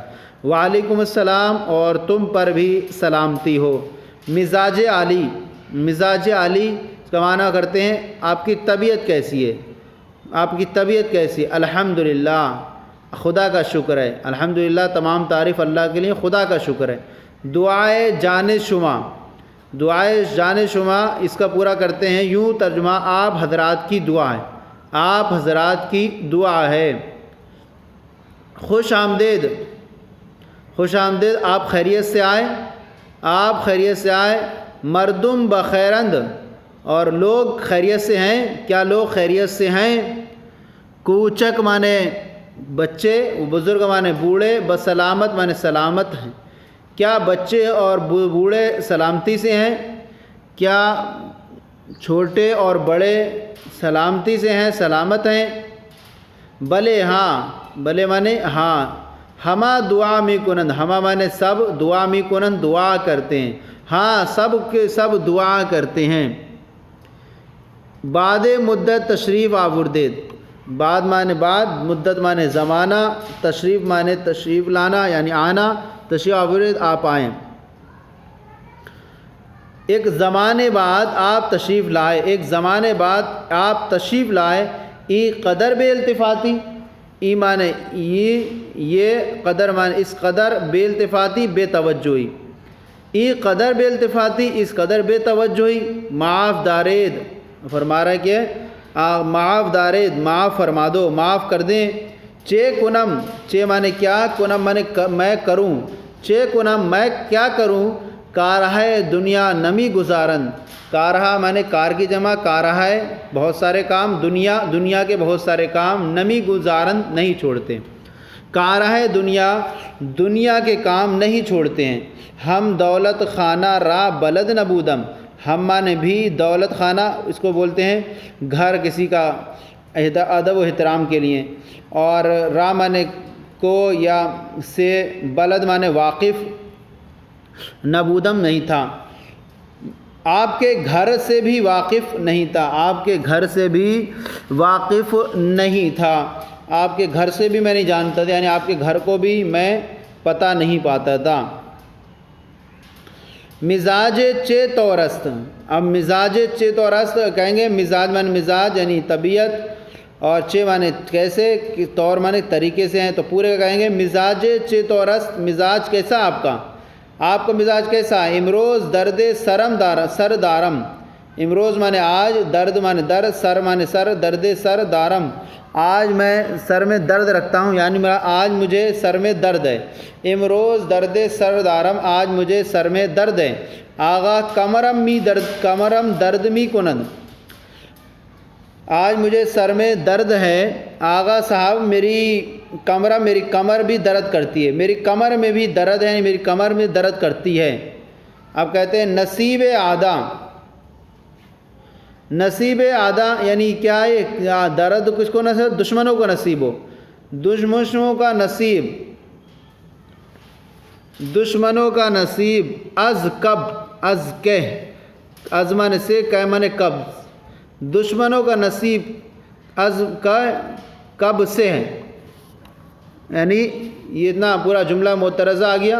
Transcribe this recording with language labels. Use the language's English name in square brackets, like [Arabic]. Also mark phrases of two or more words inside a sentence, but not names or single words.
[Arabic] وعلیکم السلام، [Urdu] اور تم پر بھی سلامتی ہو۔ مزاج عالی، مزاج عالی کا معنی کرتے ہیں آپ کی طبیعت کیسی ہے، آپ کی طبیعت کیسی ہے۔ الحمدللہ، خدا کا شکر ہے، الحمدللہ تمام تعریف اللہ کے لیے، خدا کا شکر ہے۔ [Persian] دعائے جان شما، دعائے جان شما، [Urdu] اس کا پورا کرتے ہیں یوں ترجمہ: آپ حضرات کی دعا ہے، آپ حضرات کی دعا ہے۔ [Persian] خوش آمدید، خوش آمدید، [Urdu] آپ خیریت سے آئے، آپ خیریت سے آئے۔ [Persian] مردم بخیرند، [Urdu] اور لوگ خیریت سے ہیں، کیا لوگ خیریت سے ہیں۔ کوچک مانے بچے، بزرگ مانے بوڑھے، بسلامت مانے سلامت ہیں، کیا بچے اور بوڑھے سلامتی سے ہیں، کیا چھوٹے اور بڑے سلامتی سے ہیں، سلامت ہیں۔ بلے ہاں، بلے مانے ہاں، [Persian] ہما دعا می کنند، [Urdu] ہما مانے سب، [Persian] دعا می کنند [Urdu] دعا کرتے ہیں، ہاں سب کے سب دعا کرتے ہیں۔ [Persian] بعد مدت تشریف آوردید، [Urdu] بعد معنی بعد، مدت معنی زمانہ، تشریف معنی تشریف لانا یعنی آنا، [Persian] تشریف آورید [Urdu] آپ آئیں، ایک زمانے بعد آپ تشریف لائے، ایک زمانے بعد آپ تشریف لائے، [Persian] ای قدر بے التفاتی، [Urdu] ای معنی یہ قدر معنی اس [Persian] قدر بے التفاتی [Urdu] بے توجہی، [Persian] ای قدر بے التفاتی [Urdu] اس قدر بے توجہی، [Persian] معاف دارید [Urdu] فرما رہا ہے کہ [Persian] معاف دارید [Urdu] معاف فرما دو، معاف کر دیں، [Persian] چے کنم، [Urdu] چے معنی کیا، کنم معنی میں کروں، [Persian] چے کنم [Urdu] میں کیا کروں، [Persian] کارہ دنیا نمی گزارن، [Urdu] کارہ معنی کار کی جمع، کارہ ہے بہت سارے کام، دنیا کے بہت سارے کام، [Persian] نمی گزارن [Urdu] نہیں چھوڑتے، کارہ دنیا کے کام نہیں چھوڑتے ہیں، [Persian] ہم دولت خانہ را بلد نبودم، [Urdu] ہم معنی بھی دولت خانہ اس کو بولتے ہیں گھر کسی کا ادب و احترام کے لیے، اور را معنی کو یا سے، بلد معنی واقف، نبودم نہیں تھا، آپ کے گھر سے بھی واقف نہیں تھا، آپ کے گھر سے بھی واقف نہیں تھا، آپ کے گھر سے بھی میں نہیں جانتا تھا، یعنی آپ کے گھر کو بھی میں پتہ نہیں پاتا تھا۔ [Persian] مزاج چے طورست، [Urdu] اب [Persian] مزاج چے طورست [Urdu] کہیں گے، مزاج معنی مزاج یعنی طبیعت، اور چے معنی کیسے، طور معنی طریقے سے ہیں، تو پورے کہیں گے [Persian] مزاج چے طورست، [Urdu] مزاج کیسا آپ کا مزاج کیسا ہے، [Persian] امروز درد سر دارم، [Urdu] امروز معنی آج، درد معنی درد، سر معنی سر، [Persian] درد سر دارم، [Urdu] آج میں سر میں درد رکھتا ہوں، یعنی آج مجھے سر میں درد ہے، [Persian] امروز درد سر دارم، [Urdu] آج مجھے سر میں درد ہے، [Persian] آغا کمرم درد می کنند، [Urdu] آج مجھے سر میں درد ہے، آغا صاحب میری کمر بھی درد کرتی ہے، میری کمر میں بھی درد ہے، یعنی میری کمر میں درد کرتی ہے۔ اب کہتے ہیں نصیب آدھا یعنی کیا ہے، درد کس کو نصیب، دشمنوں کو نصیب ہو، دشمنوں کا نصیب، از معنی سے، کہ معنی کب، دشمنوں کا نصیب از کا کب سے ہے، یعنی یہ اتنا پورا جملہ معترضہ آ گیا۔